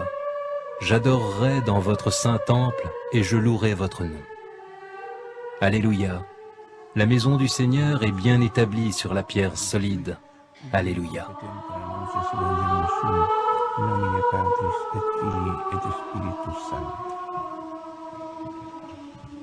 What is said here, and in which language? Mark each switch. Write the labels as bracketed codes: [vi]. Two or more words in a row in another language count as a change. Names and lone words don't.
[fr] J'adorerai dans votre saint temple et je louerai votre nom. Alléluia. La maison du Seigneur est bien établie sur la pierre solide. Alléluia. [la] In nomine Patris et Filii et Spiritus Sancti.